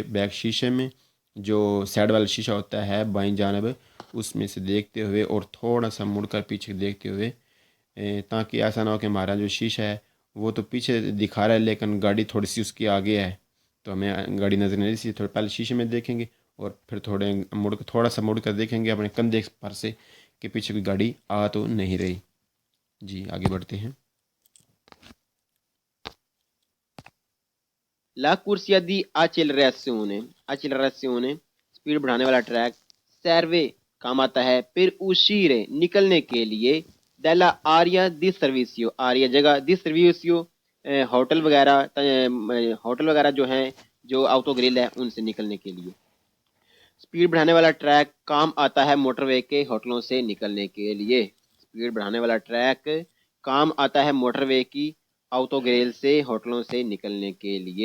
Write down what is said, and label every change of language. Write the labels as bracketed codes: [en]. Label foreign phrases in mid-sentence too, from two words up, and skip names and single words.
[ur] بیک شیشے میں جو سائڈ والا شیشہ ہوتا ہے بائیں جانب اس میں سے دیکھتے ہوئے اور تھوڑا سا مڑ کر پیچھے دیکھتے ہوئے، تاکہ ایسا نہ ہو کہ ہمارا جو شیشہ ہے وہ تو پیچھے دکھا رہا ہے لیکن گاڑی تھوڑی سی اس کی آگے ہے، تو ہمیں گاڑی نظر نہیں آتی، تھوڑا پہلے شیشے میں دیکھیں گے اور پھر تھوڑا سا مڑ کر دیکھیں گے اپنے کندھے پر سے کہ پیچھے کوئی گاڑی آ تو نہیں رہی۔ جی آگے بڑھتے ہیں۔ [it] la corsia di accelerazione [ur] سپیڈ بڑھانے والا ٹریک سیروے کام آتا ہے پھر uscire نکلنے کے لیے [it] della area di servizio, [ur] آریا جگہ [it] di servizio [ur] ہوٹل وغیرہ جو ہیں جو آؤٹو گرل ہے ان سے نکلنے کے لیے. سپیڈ بڑھانے والا ٹریک کام آتا ہے موٹر وے کے ہوٹلوں سے نکلنے کے لیے. سپیڈ بڑھانے والا ٹریک کام آتا ہے موٹر وے کی آؤٹو گریل سے ہوٹلوں سے نکلنے کے لیے.